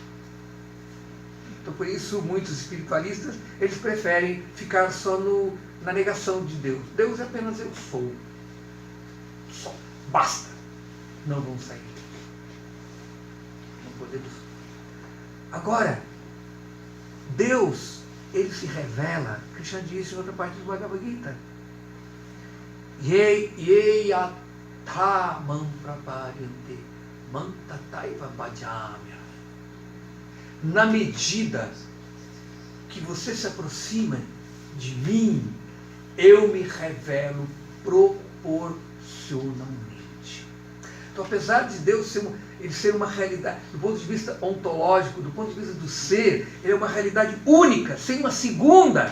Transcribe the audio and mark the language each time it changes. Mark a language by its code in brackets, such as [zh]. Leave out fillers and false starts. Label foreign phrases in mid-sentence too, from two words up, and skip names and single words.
[pt] Então, por isso, muitos espiritualistas, eles preferem ficar só na negação de Deus. Deus é apenas eu sou. Só. Basta. Não vamos sair. Não podemos. Agora, Deus, ele se revela, Krishna disse em outra parte do Bhagavad Gita, [sa] ये यथा मां प्रपद्यन्ते मां तथैव भजाम्यहम्. [pt] Na medida que você se aproxima de mim, eu me revelo proporcionalmente. Então, apesar de Deus ser uma realidade, do ponto de vista ontológico, do ponto de vista do ser, ele é uma realidade única, sem uma segunda.